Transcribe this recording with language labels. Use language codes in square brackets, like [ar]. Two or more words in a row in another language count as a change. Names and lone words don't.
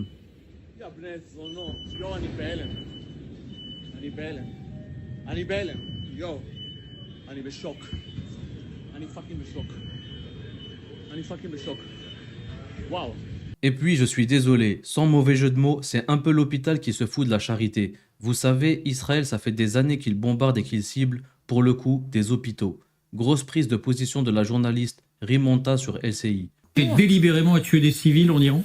[he] יא בני זונות, יו, אני בהלם. אני בהלם. אני בהלם. יו, אני בשוק. אני פאקינג בשוק. אני פאקינג בשוק. וואו. [fr] Et puis, je suis désolé, sans mauvais jeu de mots, c'est un peu l'hôpital qui se fout de la charité. Vous savez, Israël, ça fait des années qu'il bombarde et qu'il cible, pour le coup, des hôpitaux. Grosse prise de position de la journaliste Rimonta sur LCI. Et délibérément à tuer des civils en Iran?